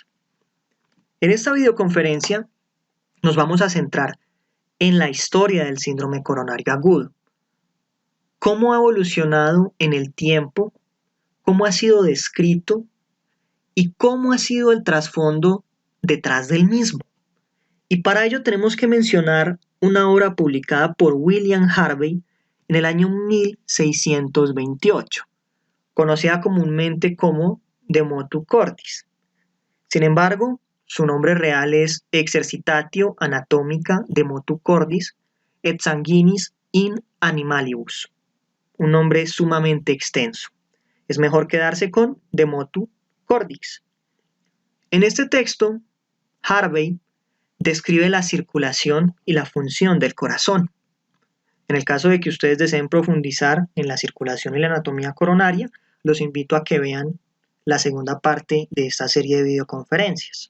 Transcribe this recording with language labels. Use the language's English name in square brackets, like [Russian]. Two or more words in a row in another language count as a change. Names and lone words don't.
[Spanish] En esta videoconferencia nos vamos a centrar en la historia del síndrome coronario agudo, cómo ha evolucionado en el tiempo, cómo ha sido descrito y cómo ha sido el trasfondo detrás del mismo. Y para ello tenemos que mencionar una obra publicada por William Harvey en el año 1628, conocida comúnmente como De motu cordis. Sin embargo, su nombre real es Exercitatio Anatomica de motu cordis et sanguinis in animalibus, un nombre sumamente extenso. Es mejor quedarse con De motu cordis. En este texto, Harvey describe la circulación y la función del corazón. En el caso de que ustedes deseen profundizar en la circulación y la anatomía coronaria, los invito a que vean la segunda parte de esta serie de videoconferencias.